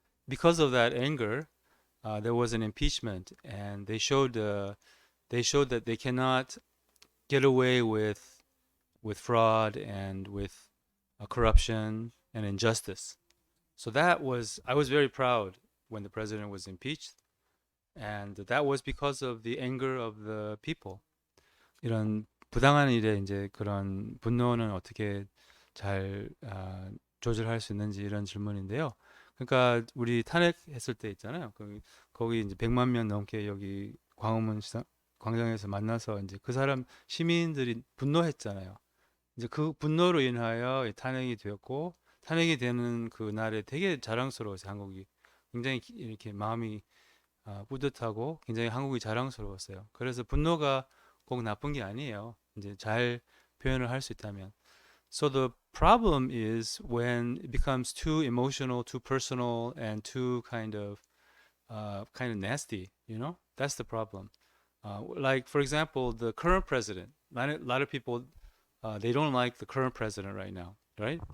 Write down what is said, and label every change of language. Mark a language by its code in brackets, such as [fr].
[en] Because of that anger, there was an impeachment, and they showed that they cannot get away with fraud and with corruption and injustice. So that was I was very proud when the president was impeached, and that was because of the anger of the people. [ko] 이런 부당한 일에 이제 그런 분노는 어떻게 잘 조절할 수 있는지 이런 질문인데요. 그러니까 우리 탄핵했을 때 있잖아요. 거기 이제 100만 명 넘게 여기 광화문 시장 광장에서 만나서 이제 그 사람 시민들이 분노했잖아요. 이제 그 분노로 인하여 탄핵이 되었고 탄핵이 되는 그날에 되게 자랑스러워서 한국이 굉장히 이렇게 마음이 뿌듯하고 굉장히 한국이 자랑스러웠어요. 그래서 분노가 꼭 나쁜 게 아니에요. 이제 잘 표현을 할 수 있다면. [en] So the problem is when it becomes too emotional, too personal, and too kind of nasty. That's the problem. Like for example, the current president. A lot of people they don't like the current president right now, right?